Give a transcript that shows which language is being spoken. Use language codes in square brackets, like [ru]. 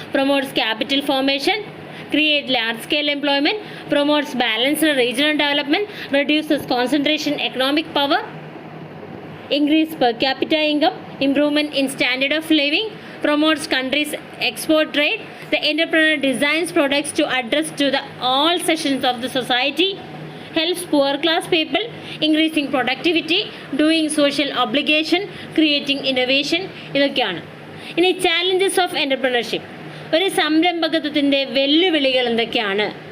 [en] Promotes capital formation, create large scale employment, promotes balanced regional development, reduces concentration economic power, increase per capita income, improvement in standard of living, promotes countries' export trade. The entrepreneur designs products to address to the all sections of the society, helps poor class people, increasing productivity, doing social obligation, creating innovation. [ml] ഇതൊക്കെയാണ്. ഇനി [en] challenges of entrepreneurship, [ml] ഒരു സംരംഭകത്വത്തിൻ്റെ വെല്ലുവിളികൾ എന്തൊക്കെയാണ്?